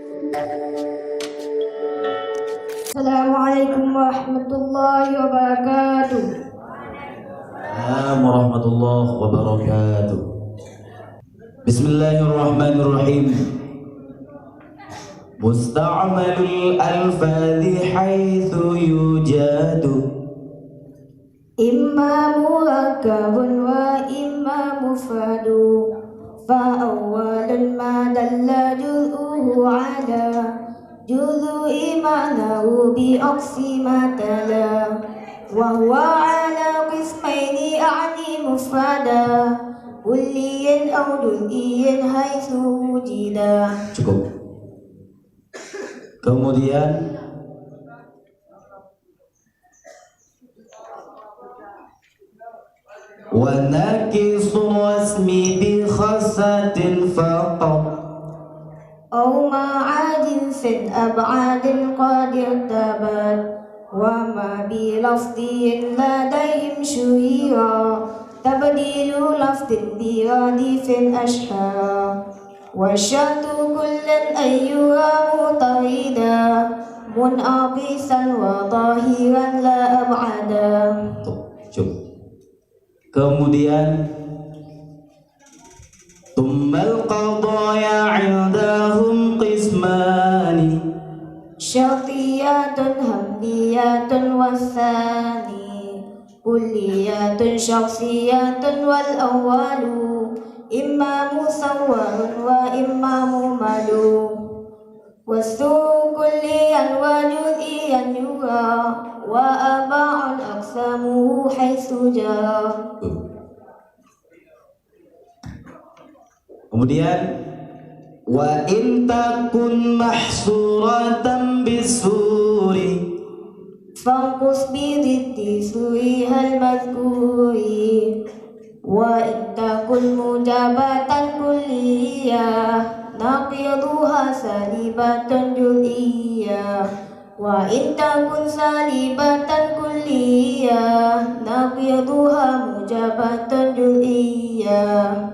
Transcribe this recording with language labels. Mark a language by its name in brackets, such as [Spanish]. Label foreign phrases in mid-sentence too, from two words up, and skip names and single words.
[Arabic] السلام عليكم ورحمة الله وبركاته. السلام عليكم ورحمة الله وبركاته. Bismillahirrahmanirrahim. مستعمل الألفاظ حيث يوجد إما مركب وإما مفرد فأول ما دل جزؤه على جزء معناه بعكس ما تلا وهو على قسمين أعني مفردا كلي أو جزئي حيث وجدا. [Indonesian] Cukup. [Arabic] Kemudian وناقص الرسم بخاصة فقط أو مع جنس أبعاد قد ارتبت وما بلفظ لديهم شهيرا تبديل لفظ برادف أشهر والشرط كلا أن يرى مطردا منعكسا وظاهرا لا أبعدا. Kemudian ثم القضايا عندهم قسمان شرطية حملية والثاني كلية شخصية والأول إما مسور وإما مهمل والسور كليا وجزئيا يرى وأربع أقسامه حيث جرى. Kemudian وإن تكن محصورة بالسور فانقض بضد سوره المذكور وإن تكن موجبة كلية نقيضها سالبة جزئية وإن تكن سالبة كلية نقيضها موجبة جزئية.